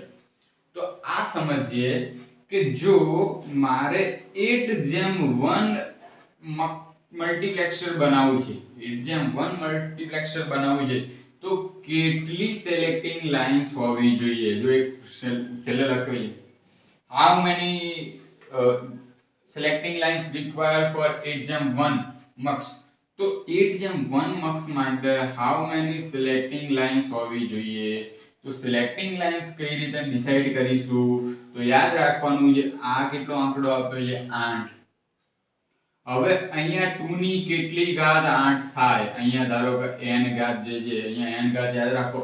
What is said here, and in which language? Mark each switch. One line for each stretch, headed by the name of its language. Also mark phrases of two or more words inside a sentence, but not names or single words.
Gujarati: તો આ સમજીએ કે જો મારે 8:1 મલ્ટીપ્લેક્સર બનાવવું છે, 8:1 મલ્ટીપ્લેક્સર બનાવવું છે, તો કેટલી
English: selecting lines
Gujarati: હોવી જોઈએ? જો એક છેલ્લે લખ્યું છે
English: how many selecting lines required for 8:1 mux. તો 8:1 mux માટે how many selecting lines
Gujarati: હોવી જોઈએ? તો
English: selecting lines
Gujarati: કઈ રીતે ડિસાઈડ કરીશું? તો યાદ રાખવાનું છે આ કેટલો આંકડો આપ્યો છે 8. હવે અહીંયા 2 ની કેટલી ઘાત 8 થાય? અહીંયા ધારો કે n ઘાત જે છે, અહીંયા n ઘાત યાદ રાખો.